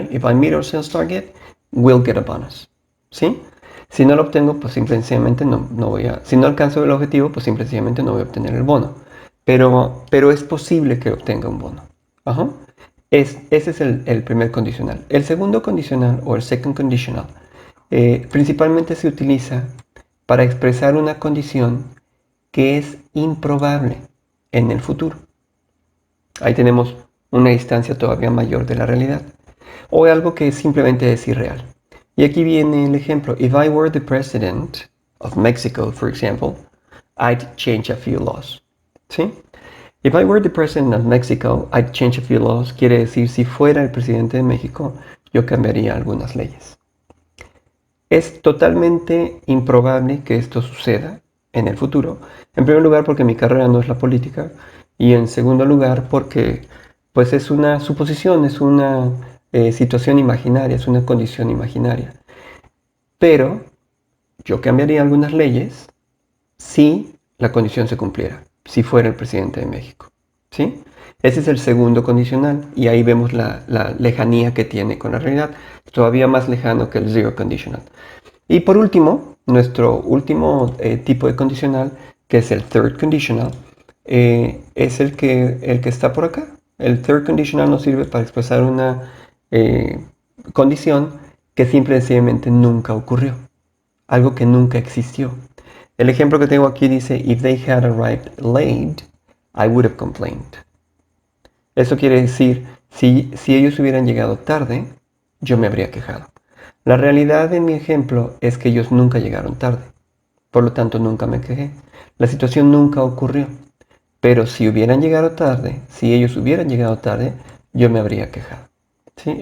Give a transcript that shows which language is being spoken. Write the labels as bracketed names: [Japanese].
[English] If I meet our sales target, we'll get a bonus. [Spanish] ¿Sí? Si no lo obtengo, pues simplemente no voy a... Si no alcanzo el objetivo, pues simplemente no voy a obtener el bono. Pero es posible que obtenga un bono. Ajá. Ese es el primer condicional. El segundo condicional, o el second conditional, principalmente se utiliza para expresar una condición que es improbable en el futuro. Ahí tenemos una distancia todavía mayor de la realidad. O algo que simplemente es irreal. Y aquí viene el ejemplo. [English] If I were the president of Mexico, for example, I'd change a few laws. ¿Sí? If I were the president of Mexico, I'd change a few laws. [Spanish] Quiere decir, si fuera el presidente de México, yo cambiaría algunas leyes. Es totalmente improbable que esto suceda en el futuro. En primer lugar, porque mi carrera no es la política. Y en segundo lugar, porque pues es una suposición, es una situación imaginaria, es una condición imaginaria. Pero yo cambiaría algunas leyes si la condición se cumpliera, si fuera el presidente de México. ¿Sí? Ese es el segundo condicional y ahí vemos la lejanía que tiene con la realidad, todavía más lejano que el zero conditional. Y por último, nuestro último tipo de condicional, que es el third conditional, es el que está por acá. El third conditional nos sirve para expresar una condición que simple y sencillamente nunca ocurrió, algo que nunca existió. El ejemplo que tengo aquí dice, [English] if they had arrived late, I would have complained. [Spanish] Eso quiere decir, si ellos hubieran llegado tarde, yo me habría quejado. La realidad en mi ejemplo es que ellos nunca llegaron tarde, por lo tanto nunca me quejé. La situación nunca ocurrió, pero si hubieran llegado tarde, si ellos hubieran llegado tarde, yo me habría quejado. ¿Sí?